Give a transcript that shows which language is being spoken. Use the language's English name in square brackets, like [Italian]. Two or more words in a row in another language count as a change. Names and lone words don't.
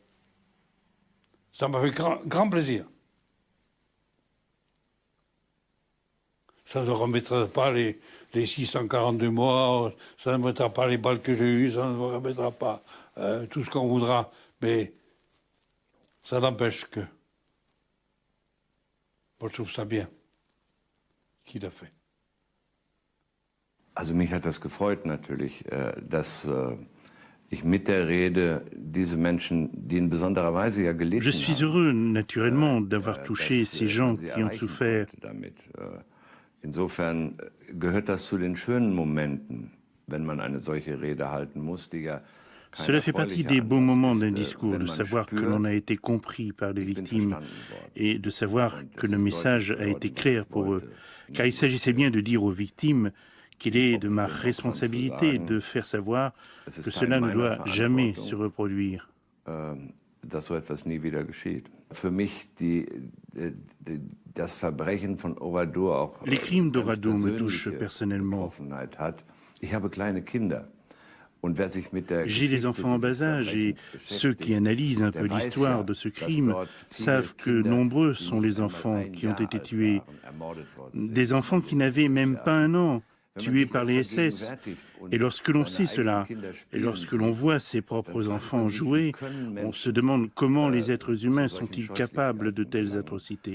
[French] Ça m'a fait grand plaisir. Ça ne remettra pas les 642 morts, ça ne remettra pas les balles que j'ai eues, ça ne remettra pas tout ce qu'on voudra, mais ça n'empêche que... Moi, je trouve ça bien qu'il a fait. [German] Also mich hat das gefreut natürlich, dass ich mit der Rede diese Menschen, die in besonderer Weise ja gelitten haben. [French] Je suis heureux, naturellement, d'avoir touché ces gens qui ont souffert. [German] Insofern gehört das zu den schönen Momenten, wenn man eine solche Rede halten muss, die ja [French] Cela fait partie des beaux moments d'un discours, de savoir que l'on a été compris par les victimes et de savoir que le message a été clair pour eux. Car il s'agissait bien de dire aux victimes qu'il est de ma responsabilité de faire savoir que cela ne doit jamais se reproduire. [German] Dass so etwas nie wieder geschieht. Für mich das Verbrechen von Oradour auch [French] les crimes d'Oradour me touchent personnellement. [German] Ich habe kleine Kinder. [French] J'ai des enfants en bas âge et ceux qui analysent un peu l'histoire de ce crime savent que nombreux sont les enfants qui ont été tués. Des enfants qui n'avaient même pas 1 an, tués par les SS. Et lorsque l'on sait cela, et lorsque l'on voit ses propres enfants jouer, on se demande comment les êtres humains sont-ils capables de telles atrocités.